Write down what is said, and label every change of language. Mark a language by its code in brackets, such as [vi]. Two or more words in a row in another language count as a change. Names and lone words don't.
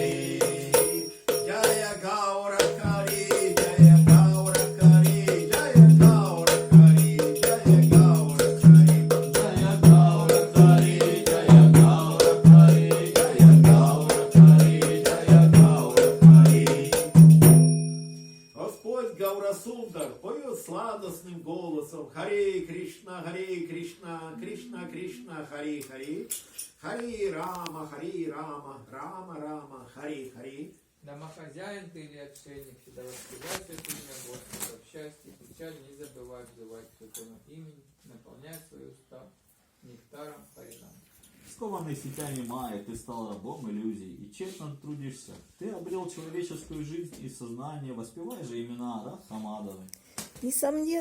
[sa] Jaya Gaura Hari, Jaya Gaura Hari, Jaya Gaura Hari, Jaya Gaura Hari. Jaya Gaura Hari, Jaya Gaura Hari, Jaya Gaura Hari, Jaya Gaura Hari. [ru] Господь Гаурасундар поет сладостным голосом Харе Кришна, Кришна Кришна, Харе Харе. Харе Рама, Рама Рама, Харе Харе. Домохозяин ты или отшельник, всегда воспевай святое имя Господа, в счастье и печаль не забывай взывать к святому имени, наполняй свои уста нектаром Харинам. Скованный сетями Майя, ты стал рабом иллюзий и тщетно трудишься. Ты обрел человеческую жизнь и сознание, воспевай же имена Радхамадовы.